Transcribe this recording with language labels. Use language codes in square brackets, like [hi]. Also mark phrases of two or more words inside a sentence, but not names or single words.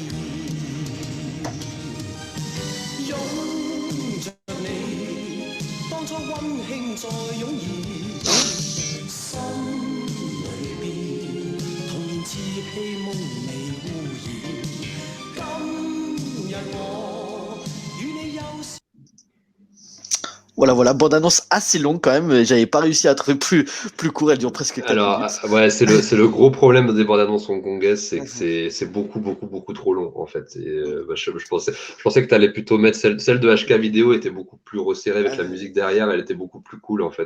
[yue] 獻，擁着你，當初溫馨再湧現，心裏邊童年稚氣夢未污染，今日我與你有時。 [fr] Voilà, bande-annonce assez longue quand même, j'avais pas réussi à trouver plus court, elle dure presque 4 Alors, minutes. ouais, c'est le gros problème des bandes annonces hongkongaises, c'est que c'est beaucoup trop long en fait. Et, bah, je pensais que tu allais plutôt mettre celle de HK vidéo était beaucoup plus resserrée avec la musique derrière, elle était beaucoup plus cool en fait.